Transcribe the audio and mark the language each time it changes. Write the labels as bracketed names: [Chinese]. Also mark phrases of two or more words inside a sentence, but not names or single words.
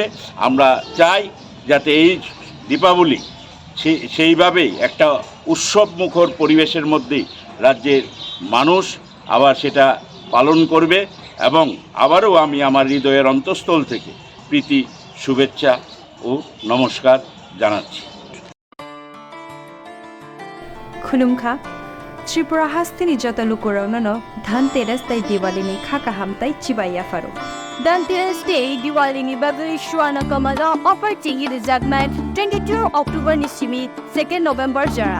[Bangla] আমরা চাই যাতে এই দীপাবলি সেইভাবেই একটা উৎসব মুখর পরিবেশের মধ্যেই রাজ্যের মানুষ আবার সেটা পালন করবে এবং আবারও আমি আমার হৃদয়ের অন্তঃস্থল থেকে প্রীতি শুভেচ্ছা ও নমস্কার জানাচ্ছি। [Kok Borok] खुलुमखा त्रिपुरा हास्तिनि जत लुकुराउनो धनतेरस तै दिवालीनि खाका हामताई चिबाया फारो धनतेरस डे दिवालीनि बागै सुवाना कमला अफर टिंगी रिजागनाय 22 अक्टोबर निसिमी 2 नोभेम्बर जरां